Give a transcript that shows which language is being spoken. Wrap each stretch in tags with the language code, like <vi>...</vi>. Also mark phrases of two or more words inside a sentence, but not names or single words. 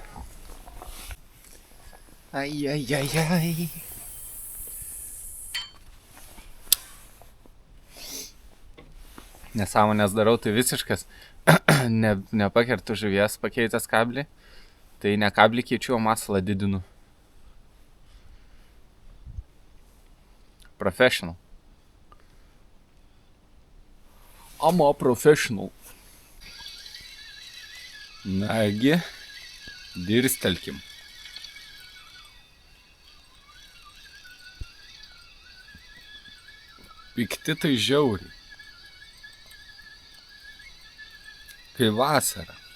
<lt>Ai. Nesąmonės darau, tai visiškas. Nepakertu žuvies pakeitęs kablį. Tai ne kablį keičiu, o masalą didinu.</lt> <en>Professional. I'm a professional.</en> <lt>Nagi, dirstelkim. Pikti tai žiauriai. Kai vasara.</lt>